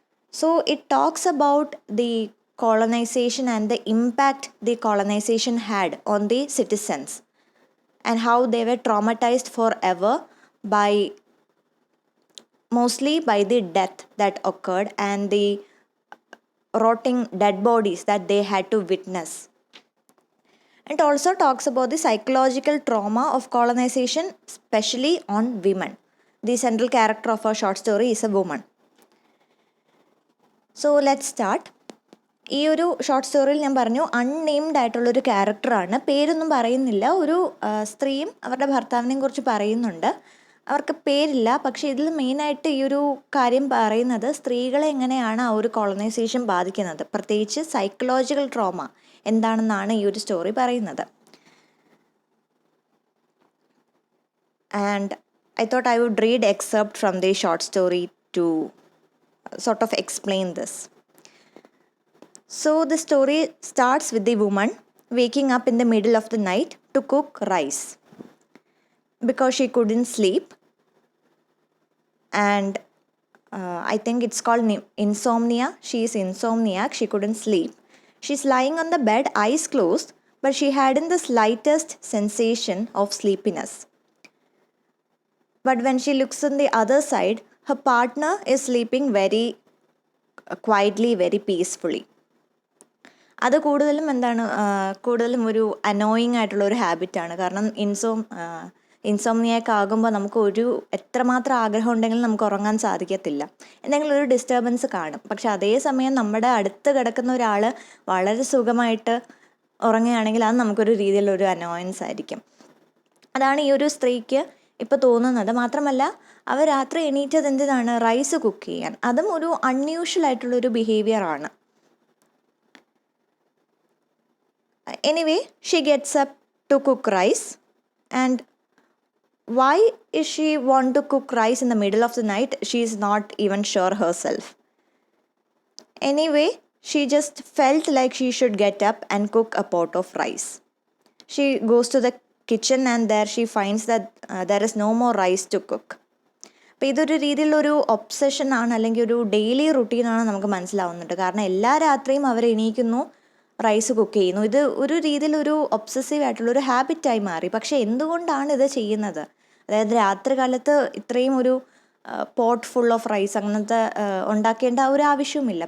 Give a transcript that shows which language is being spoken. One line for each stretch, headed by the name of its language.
English: So it talks about the colonization and the impact the colonization had on the citizens and how they were traumatized forever by mostly by the death that occurred and the rotting dead bodies that they had to witness. It also talks about the psychological trauma of colonization, especially on women. The central character of our short story is a woman. So let's start.
Malayalam: ഈ ഒരു short സ്റ്റോറിയിൽ ഞാൻ പറഞ്ഞു unnamed ആയിട്ടുള്ളൊരു ക്യാരക്ടറാണ്, പേരൊന്നും പറയുന്നില്ല. ഒരു സ്ത്രീയും അവരുടെ ഭർത്താവിനെയും കുറിച്ച് പറയുന്നുണ്ട്. അവർക്ക് പേരില്ല, പക്ഷേ ഇതിൽ മെയിനായിട്ട് ഈ ഒരു കാര്യം പറയുന്നത് സ്ത്രീകളെ എങ്ങനെയാണ് ആ ഒരു കോളനൈസേഷൻ ബാധിക്കുന്നത്, പ്രത്യേകിച്ച് സൈക്കോളജിക്കൽ ട്രോമ എന്താണെന്നാണ് ഈ ഒരു സ്റ്റോറി പറയുന്നത്.
English: And I thought I would read except from the short story to sort of explain this. So the story starts with the woman waking up in the middle of the night to cook rice because she couldn't sleep, and I think it's called insomnia. She is insomniac, she couldn't sleep. She's lying on the bed, eyes closed, but she hadn't the slightest sensation of sleepiness. But when she looks on the other side, her partner is sleeping very quietly, very peacefully.
Malayalam: അത് കൂടുതലും ഒരു annoying ആയിട്ടുള്ള ഒരു ഹാബിറ്റാണ്. കാരണം ഇൻസോംനിയാക്ക് ആകുമ്പോൾ നമുക്ക് എത്രമാത്രം ആഗ്രഹം ഉണ്ടെങ്കിലും നമുക്ക് ഉറങ്ങാൻ സാധിക്കത്തില്ല, എന്തെങ്കിലും ഒരു ഡിസ്റ്റർബൻസ് കാണും. പക്ഷെ അതേസമയം നമ്മുടെ അടുത്ത് കിടക്കുന്ന ഒരാൾ വളരെ സുഖമായിട്ട് ഉറങ്ങുകയാണെങ്കിൽ അത് നമുക്കൊരു രീതിയിലൊരു അനോയൻസ് ആയിരിക്കും. അതാണ് ഈ ഒരു സ്ത്രീക്ക് ഇപ്പോൾ തോന്നുന്നത്. മാത്രമല്ല അവർ രാത്രി എണീറ്റത് എന്തിനാണ്? റൈസ് കുക്ക് ചെയ്യാൻ. അതും ഒരു അൺയൂഷ്വൽ ആയിട്ടുള്ളൊരു ബിഹേവിയറാണ്.
English: Anyway, she gets up to cook rice. And why is she want to cook rice in the middle of the night? She is not even sure herself. Anyway, she just felt like she should get up and cook a pot of rice. She goes to the kitchen and there she finds that there is no more rice to cook.
Malayalam: അപ്പോൾ ഇതൊരു രീതിയിലൊരു obsession ആണ്, അല്ലെങ്കിൽ ഒരു daily റുട്ടീനാണ് നമുക്ക് മനസ്സിലാവുന്നുണ്ട്. കാരണം എല്ലാ രാത്രിയും അവർ എണീക്കുന്നു, റൈസ് കുക്ക് ചെയ്യുന്നു. ഇത് ഒരു രീതിയിലൊരു ഒബ്സസീവ് ആയിട്ടുള്ളൊരു ഹാബിറ്റായി മാറി. പക്ഷേ എന്തുകൊണ്ടാണ് ഇത് ചെയ്യുന്നത്? അതായത് രാത്രി കാലത്ത് ഇത്രയും ഒരു
English: pot full of rice
Malayalam: അങ്ങനത്തെ ഉണ്ടാക്കേണ്ട ഒരു ആവശ്യവുമില്ല.